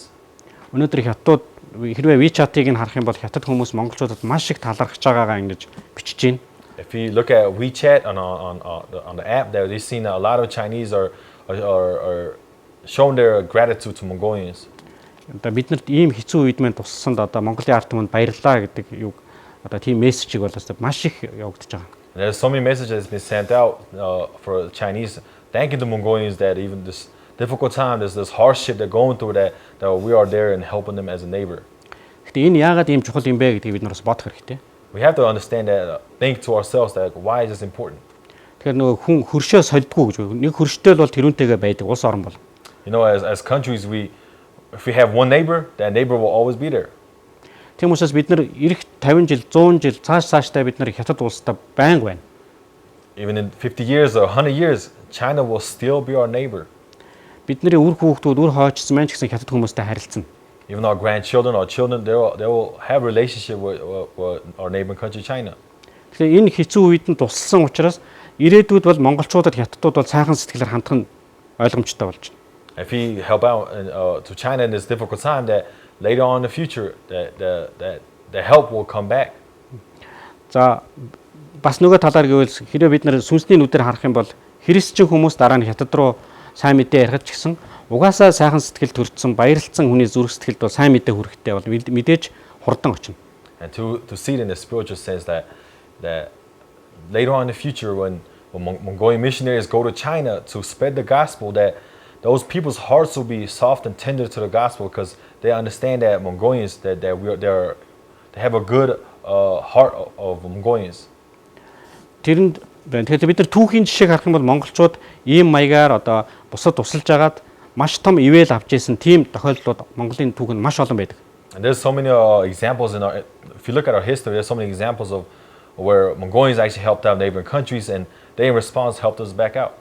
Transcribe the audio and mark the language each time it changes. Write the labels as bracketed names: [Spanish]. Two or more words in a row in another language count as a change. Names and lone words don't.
[Mongolian] Өнөөдөр хятад хэрвээ WeChat-ыг харах юм бол хятад хүмүүс монголчуудад маш их талархаж байгаагаа ингэж бичиж байна. [English] If you look at WeChat on the app, there we've seen a lot of Chinese are showing their gratitude to Mongolians. [Mongolian] Одоо биднэрт ийм хэцүү үед мэн туссанд одоо Монголын ард түмэнд баярлалаа гэдэг юу одоо тийм мессежийг бол маш их явагдаж байгаа. [English] There's so many messages that's been sent out for Chinese thanking the Mongolians that even this difficult time, this hardship they're going through, that we are there and helping them as a neighbor. [Mongolian] Гэхдээ энэ яагаад ийм чухал юм бэ гэдгийг бид нар бас бодох хэрэгтэй. [English] We have to understand that, think to ourselves that why is this important? [Mongolian] Тэгэхээр нөгөө хүн хөршөө солидгүй гэж нэг хөрштэй л бол тэрүүнтэйгээ байдаг улс орон бол. [English] You know, as countries, if we have one neighbor, that neighbor will always be there. [Mongolian] Тийм учраас бид нар ирэх 50 жил, 100 жил цаашдаа бид нар хятад улстай байнга байна. [English] Even in 50 years or 100 years, China will still be our neighbor. [Mongolian] Бидний үр хүүхдүүд үр хойчсон маань ч гэсэн хятад хүмүүстэй харилцана. [English] Even our grandchildren or children, they will have a relationship with our neighboring country, China. [Mongolian] Тэгэхээр энэ хэцүү үед нь тусалсан учраас ирээдүйд бол монголчуудад хятадууд бол сайхан сэтгэлээр хандах нь ойлгомжтой болж байна. [English] If we help out to China in this difficult time, that later on in the future, that the help will come back. [Mongolian] За бас нөгөө талаар гэвэл хэрвээ бид нар сүнсний нүдээр харах юм бол христчин хүмүүс дараа нь хятад руу сайн мэдээ ярих ч гэсэн угаасаа сайхан сэтгэл төрсөн баярлцсан хүний зүрх сэтгэлд бол сайн мэдээ хүрэхтэй бол мэдээж хурдан очино. [English] And to see it in the spiritual sense that later on in the future when Mongolian missionaries go to China to spread the gospel, that those people's hearts will be soft and tender to the gospel because they understand that Mongolians they have a good heart of Mongolians. [Mongolian] Тэрэнд тэгэхээр бид нар түүхийн жишээг харах юм бол монголчууд ийм маягаар одоо бусад тусалж агаад маш том ивэл авч ийсэн тийм тохиолдлууд Монголын түүхэнд маш олон байдаг. [English] And there's so many examples if you look at our history, there's so many examples of where Mongolians actually helped out neighboring countries and they in response helped us back out.